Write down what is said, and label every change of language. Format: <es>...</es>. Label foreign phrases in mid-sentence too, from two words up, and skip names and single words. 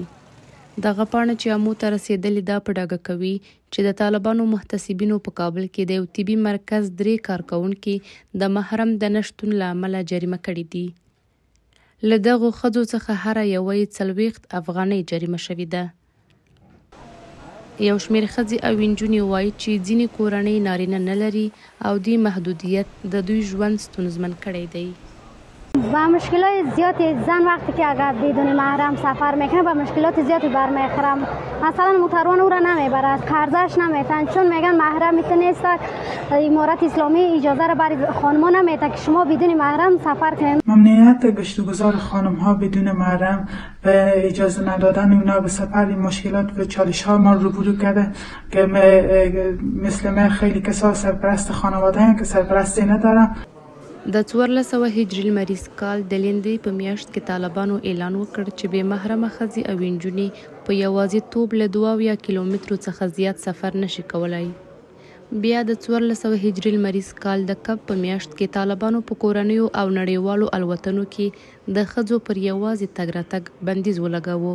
<ps>دغه پاڼه چې عامو ته رسېدلې دا په ډاګه کوي چې د طالبانو محتسبینو په کابل کې د یو طبي مرکز 3 کارکوونکي د محرم د نشتون له امله جریمه کړي دي. له دغو ښځو څخه هره یوه یې 40 افغانۍ جریمه شوې ده. یو شمېر ښځې او نجونې وایي چې ځینې کورنۍ نارینه نه لري او دې محدودیت د دوی ژوند ستونزمن کړی دی.</ps> <fa>با مشکلات زیادی زن وقتی که اگر بدون محرم سفر میکنه با مشکلات زیادی برمیخورم. مثلا موتروان او را نمیبرد، خرجش نمیتن چون میگن محرمی که نیست. امارت اسلامی اجازه را برای خانم‌ها نمیده که شما بدون محرم سفر کنید. ممنوعیت گشت و گذار خانم‌ها بدون محرم و اجازه ندادن اونا به سفر مشکلات و چالش‌ها ما روبرو کرده که مثل من خیلی کسا سرپرست خانواده هم که سرپرستی ندارم.</fa> <ps>د 1400 هجري لمریز کال د لیندۍ په میاشت کې طالبانو اعلان وکړ چې بې محرمه ښځې او نجونې په یوازیتوب له 2 کیلومترو څخه زیات سفر نشي کولی. بیا د 1400 هجري لمریز کال د کب په میاشت کې طالبانو په کورنیو او نړیوالو الوتنو کې د ښځو پر یوازې تګ راتګ بندیز ولګاوه.</ps>